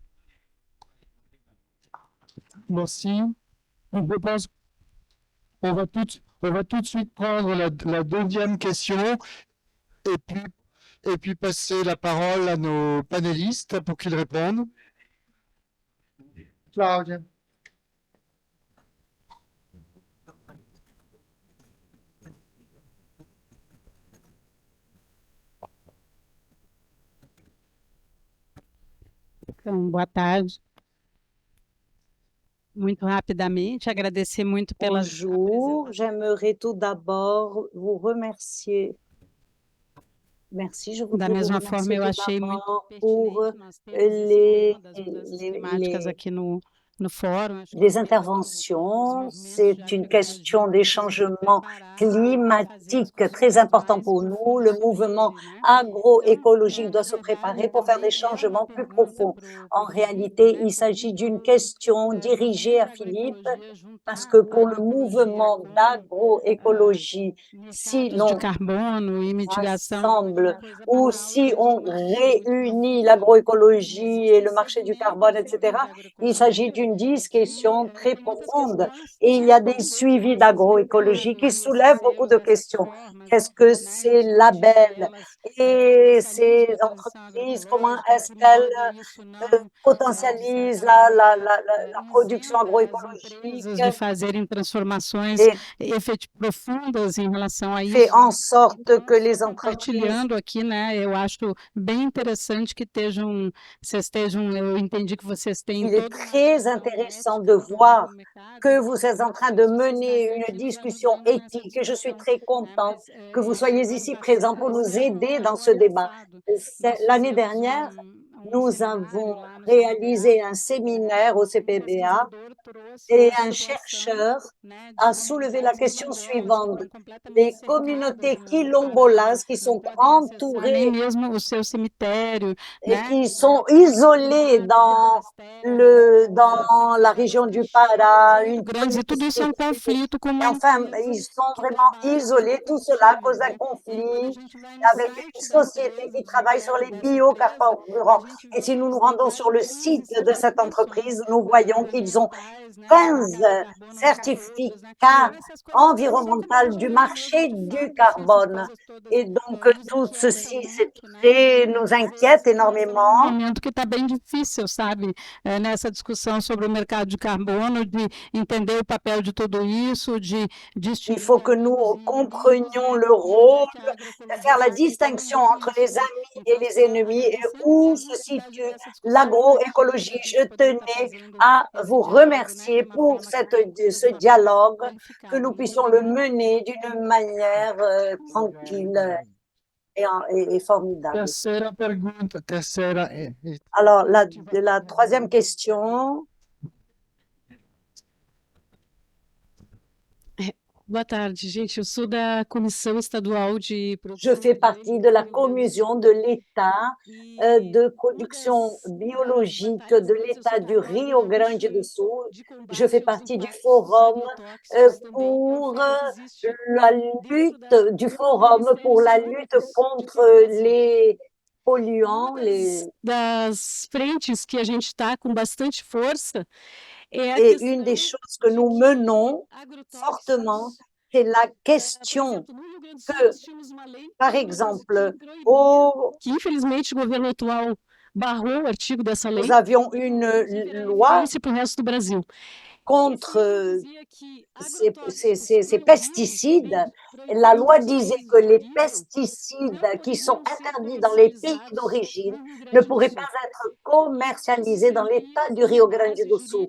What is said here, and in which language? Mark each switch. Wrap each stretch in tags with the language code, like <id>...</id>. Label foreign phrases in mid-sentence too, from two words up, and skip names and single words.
<fr>Merci. Je pense qu'on va tout de suite prendre la deuxième question et puis passer la parole à nos panélistes pour qu'ils répondent. Claudia.</fr> <pt>Então, boa tarde. Muito rapidamente, agradecer muito pelas</pt> <fr>Bonjour, j'aimerais tout d'abord vous remercier. Merci, je</fr> <pt>Da</pt> <fr>voudrais vous</fr> <pt>mesma forma,</pt> <fr>remercier</fr> <pt>eu</pt> <fr>tout</fr> <pt>achei muito</pt> <fr>d'abord pour</fr> <pt>pertinente nós termos esse</pt> <fr>les,</fr> <pt>tema das mudanças</pt> <fr>les,</fr> <pt>climáticas</pt> <fr>les-</fr> <pt>aqui no fórum. Acho que</pt> <fr>les</fr> <pt>é um tema</pt> <fr>interventions.</fr> <pt>importante.</pt> <fr>C'est une question des changements climatiques très important pour nous. Le mouvement agroécologique doit se préparer pour faire des changements plus profonds. En réalité, il s'agit d'une question dirigée à Philippe, parce que pour le mouvement d'agroécologie, si</fr> <pt>de</pt> <fr>l'on</fr> <pt>carbono e mitigação</pt> <fr>rassemble ou si on réunit l'agroécologie et le marché du carbone, etc., il s'agit d'une discussion très profonde. Et il y a des suivis d'agroécologie qui soulèvent beaucoup de questions. Qu'est-ce que ces labels et ces entreprises, comment est-ce qu'elles potentialisent la production agroécologique</fr> <pt>de fazerem transformações</pt> <fr>et</fr> <pt>profundas em relação a</pt> <fr>fait</fr> <pt>isso.</pt> <fr>en sorte que les entreprises</fr> <pt>Compartilhando aqui, né? Eu acho bem interessante que vocês estejam, eu entendi que vocês têm</pt> <fr>il est très intéressant de voir que vous êtes en train de mener une discussion éthique et je suis très contente que vous soyez ici présents pour nous aider dans ce débat. L'année dernière, nous avons réalisé un séminaire au CPBA et un chercheur a soulevé la question suivante. Les communautés quilombolas qui sont entourées</fr> <pt>nem mesmo o seu cemitério,</pt> <fr>et qui sont isolées dans la région du Pará, une</fr> <pt>grandes, e tudo isso é conflito com</pt> <fr>et enfin, ils sont vraiment isolés, tout cela à cause d'un conflit avec une société qui travaille sur les biocarburants. Et si nous nous rendons sur le site de cette entreprise, nous voyons qu'ils ont 15 certificats environnementaux du marché du carbone. Et donc, tout ceci, nous inquiète énormément.</fr> <pt>Momento que está bem difícil, sabe, nessa discussão sobre o mercado de carbono, de entender o papel de tudo isso,</pt> <fr>Il faut que nous comprenions le rôle, de faire la distinction entre les amis et les ennemis et où se situe l'agroécologie. Je tenais à vous remercier pour ce dialogue, que nous puissions le mener d'une manière tranquille et formidable.</fr> <pt>Terceira pergunta,</pt> <fr>Alors, la troisième question.</fr> <pt>Boa tarde, gente. Eu sou da Comissão Estadual de</pt> <fr>Je fais partie de la commission de l'État de production biologique de l'État du Rio Grande do Sul. Je fais partie du forum pour la lutte contre les polluants,</fr> <pt>das frentes que a gente está com bastante força.</pt> <fr>Et une des choses que nous menons fortement, c'est la question que, par exemple,</fr> <pt>que infelizmente o governo atual barrou o artigo dessa lei.</pt> <fr>Nous avions une loi</fr> <pt>para o resto do Brasil.</pt> <fr>Contre ces pesticides. La loi disait que les pesticides qui sont interdits dans les pays d'origine ne pourraient pas être commercialisés dans l'État du Rio Grande do Sul.</fr>